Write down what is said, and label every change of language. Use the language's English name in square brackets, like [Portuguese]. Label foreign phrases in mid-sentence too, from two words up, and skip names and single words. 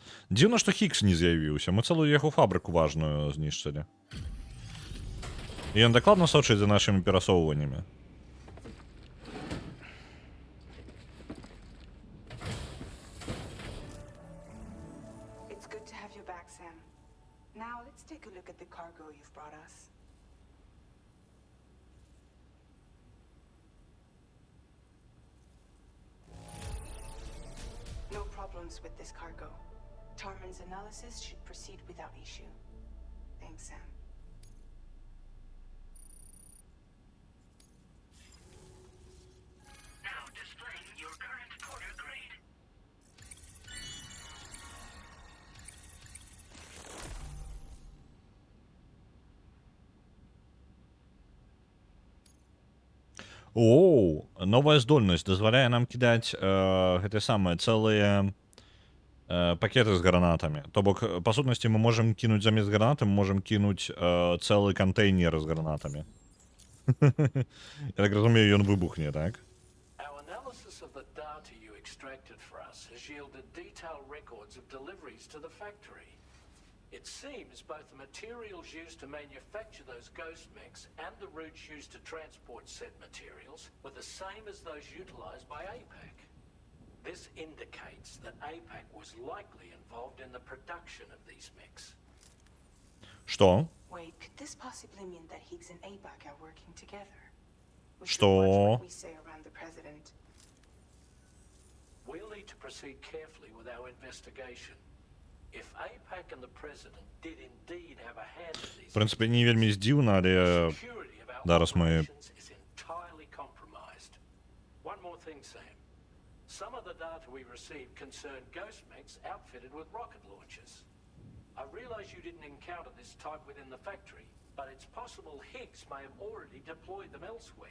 [Belarusian] Дзіўна, што Хікс не з'явіўся. Мы цэлую яго фабрыку важную знішчылі. І ён дакладна сочыць за нашымі перасоўваннямі. [English] It's good to have you back, Sam. Now let's take a look at the cargo you've brought us. No problems with this cargo. Tarman's analysis should proceed without issue. Thanks, Sam. Now displaying your current Porter grade. [Belarusian] Оу, новая здольнасць дазваляе нам кідаць гэтыя самыя цэлыя пакеты з гранатамі. То бок, па сутнасці, мы можам кінуць замест гранаты, мы можам кінуць цэлы кантэйнер з гранатамі. Я так разумею, ён выбухне, так? [English] Our analysis of the data you extracted for us has yielded detailed records of deliveries to the factory. It seems both the materials used to manufacture those ghost mechs and the routes used to transport said materials were the same as those utilized by APAC. This indicates that APAC was likely involved in the production of these mechs. [Belarusian] Што? [English] Wait, could this possibly mean that Higgs and APAC are working together? We should [Russian] Что? [English] watch what we say around the president. We'll need to proceed carefully with our investigation. If APAC and the president did indeed have a hand in these, [Belarusian] В прынцыпе, не вельмі здзіўна, але [English] security of our [Belarusian] зараз мы [English] operations is entirely compromised. One more thing, Sam. Some of the data we received concerned ghost mechs outfitted with rocket launchers. I realize you didn't encounter this type within the factory, but it's possible Higgs may have already deployed them elsewhere.